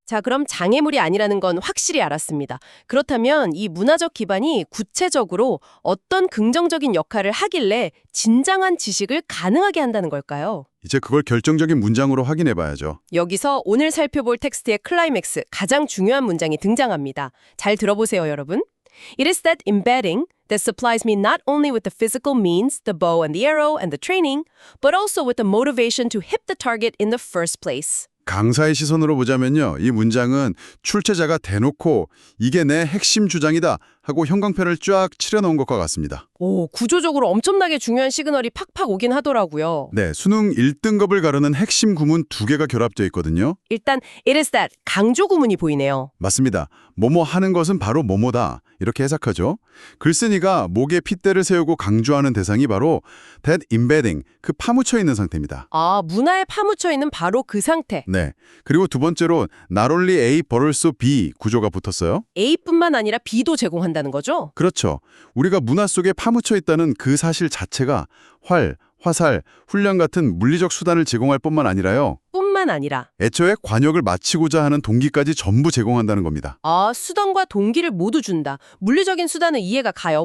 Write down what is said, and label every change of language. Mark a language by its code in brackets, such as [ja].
[ko] 자, 그럼 장애물이 아니라는 건 확실히 알았습니다. 그렇다면 이 문화적 기반이 구체적으로 어떤 긍정적인 역할을 하길래 진정한 지식을 가능하게 한다는 걸까요? 이제 그걸 결정적인 문장으로 확인해 봐야죠. 여기서 오늘 살펴볼 텍스트의 클라이맥스, 가장 중요한 문장이 등장합니다. 잘 들어보세요, 여러분. [en] It is that embedding that supplies me not only with the physical means, the bow and the arrow and the training, but also with the motivation to hit the target in the first place. [ko] 강사의 시선으로 보자면요. 이 문장은 출제자가 대놓고 이게 내 핵심 주장이다 하고 형광펜을 쫙 칠해놓은 것과 같습니다. 오, 구조적으로 엄청나게 중요한 시그널이 팍팍 오긴 하더라고요. 네, 수능 1등급을 가르는 핵심 구문 2개가 결합되어 있거든요. 일단 it is that 강조 구문이 보이네요. 맞습니다. 뭐뭐 하는 것은 바로 뭐뭐다. 이렇게 해석하죠. 글쓴이가 목에 핏대를 세우고 강조하는 대상이 바로 that embedding, 그 파묻혀 있는 상태입니다. 아, 문화에 파묻혀 있는 바로 그 상태. 네. 그리고 두 번째로 not only A but also B 구조가 붙었어요. A뿐만 아니라 B도 제공한다는 거죠? 그렇죠. 우리가 문화 속에 파묻혀 있다는 그 사실 자체가 활, 화살, 훈련 같은 물리적 수단을 제공할 뿐만 아니라요. 뿐만 아니라 애초에 관역을 마치고자 하는 동기까지 전부 제공한다는 겁니다. 아, 수단과 동기를 모두 준다. 물리적인 수단은 이해가 가요.